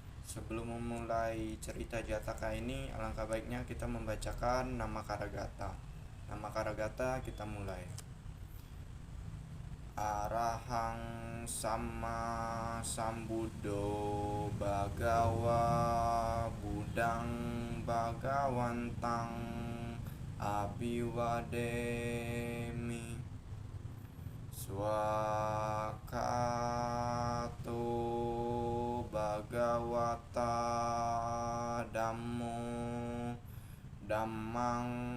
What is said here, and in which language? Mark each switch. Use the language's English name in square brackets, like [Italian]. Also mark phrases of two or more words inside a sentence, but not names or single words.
[Indonesian] Sebelum memulai cerita Jataka ini, alangkah baiknya kita membacakan nama Karagata. Nama Karagata kita mulai. [Pali] Arahang sama sambudo bagawa budang bagawantang abiwademi swakato bagawata dhammo dhammang